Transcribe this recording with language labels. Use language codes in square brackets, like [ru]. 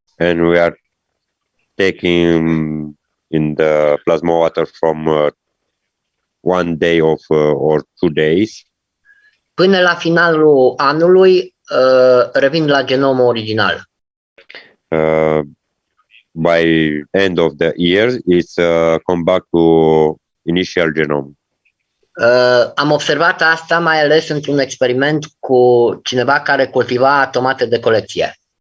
[en] and we are taking in the plasma water from 1 day of or 2 days, [ro] până la finalul anului revin la genomul original. [en] by end of the year it's come back to initial genome. [ro] Am observat asta mai ales într-un experiment cu cineva care cultiva tomate de colecție.